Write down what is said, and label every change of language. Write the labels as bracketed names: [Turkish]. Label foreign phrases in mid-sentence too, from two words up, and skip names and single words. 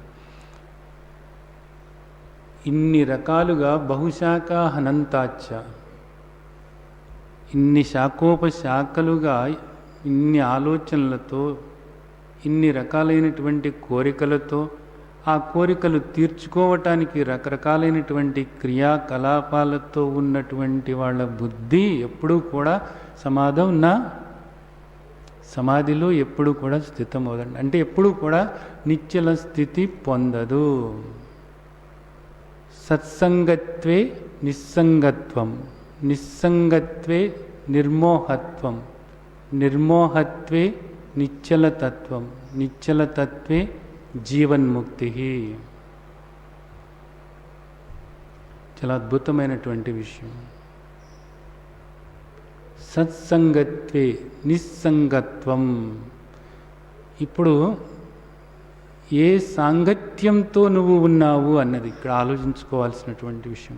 [Telugu] ఇన్ని రకాలుగా బహుశాఖ హనంతాచ్చ, ఇన్ని శాఖోపశాఖలుగా, ఇన్ని ఆలోచనలతో, ఇన్ని రకాలైనటువంటి కోరికలతో, ఆ కోరికలు తీర్చుకోవటానికి రకరకాలైనటువంటి క్రియాకలాపాలతో ఉన్నటువంటి వాళ్ళ బుద్ధి ఎప్పుడూ కూడా సమాధిలో ఎప్పుడు కూడా స్థితమవుదండి. అంటే ఎప్పుడు కూడా నిశ్చల స్థితి పొందదు. [Sanskrit] సత్సంగత్వే నిస్సంగత్వం, నిస్సంగత్వే నిర్మోహత్వం, నిర్మోహత్వే నిశ్చలతత్వం, నిశ్చలతత్వే జీవన్ముక్తి. [Telugu] చాలా అద్భుతమైనటువంటి విషయం. [Sanskrit] సత్సంగత్వే నిస్సంగత్వం. [Telugu] ఇప్పుడు ఏ సాంగత్యంతో నువ్వు ఉన్నావు అన్నది ఇక్కడ ఆలోచించుకోవాల్సినటువంటి విషయం.